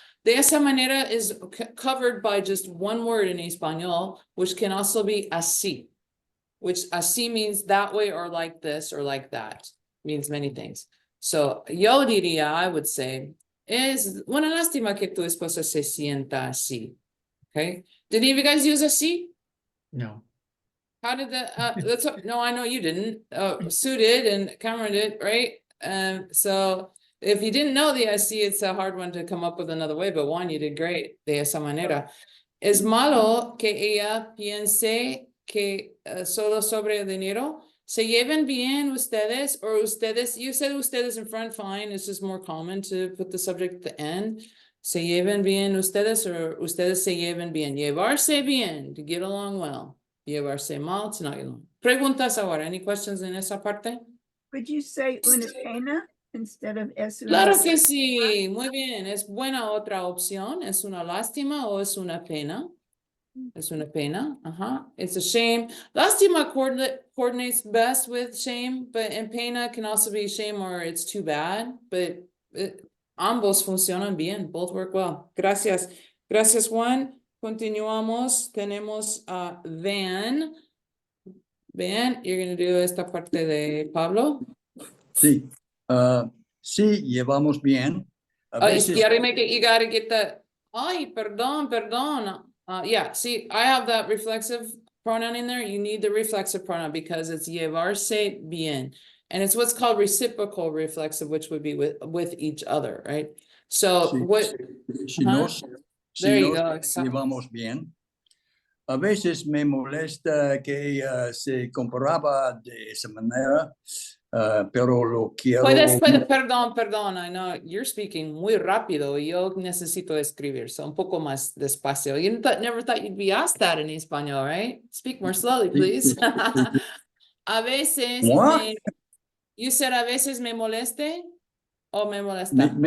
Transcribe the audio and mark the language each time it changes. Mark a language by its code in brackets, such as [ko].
[es] De esa manera [en] is covered by just one word in español, which can also be así, which así means that way or like this or like that. Means many things. [es] So yo diría, [en] I would say, [es] es una lástima que tu esposa se sienta así. [en] Okay. Did any of you guys use así? No. How did that, no, I know you didn't, Sue did and Cameron did, right? So if you didn't know the SC, it's a hard one to come up with another way, but Juan, you did great [es] de esa manera. Es malo que ella piense que solo sobre el dinero. Se lleven bien ustedes [en] or ustedes, you said ustedes in front, fine, it's just more common to put the subject at the end. [es] Se lleven bien ustedes or ustedes se lleven bien. Llevarse bien, [en] to get along well. [es] Llevarse mal, [en] to not get along. [es] Preguntas ahora, [en] any questions [es] en esa parte? [en] Could you say una pena instead of es una [es] Claro lástima? que sí, muy bien. Es buena otra opción. Es una lástima o es una pena. Es una pena. Ajá. [en] It's a shame. Lástima coordinates best with shame, but and pena can also be shame or it's too bad. [es] But ambos funcionan bien. [en] Both work well. [es] Gracias. Gracias, [en] Juan. [es] Continuamos. Tenemos a Van. [en] Van, you're going to do [es] esta parte de Pablo. Sí, sí, llevamos bien. A veces, [en] You gotta get that. [es] Ay, perdón. [en] Yeah, see, I have that reflexive pronoun in there. You need the reflexive pronoun because it's [es] llevarse bien. [en] And it's what's called reciprocal reflexive, which would be with each other, right? So [es] Sí, [en] what? [es] si nos, si [en] There you [es] nos [en] go. [es] llevamos bien. A veces me molesta que ella se comportaba de esa manera, pero lo quiero. [en] Perdón, I know you're speaking [es] muy rápido. Yo necesito escribir, so un poco más despacio. [en] You never thought you'd be asked that in español, right? Speak more slowly, please. [es] A veces [en] you said [es] a veces me moleste o me molesta.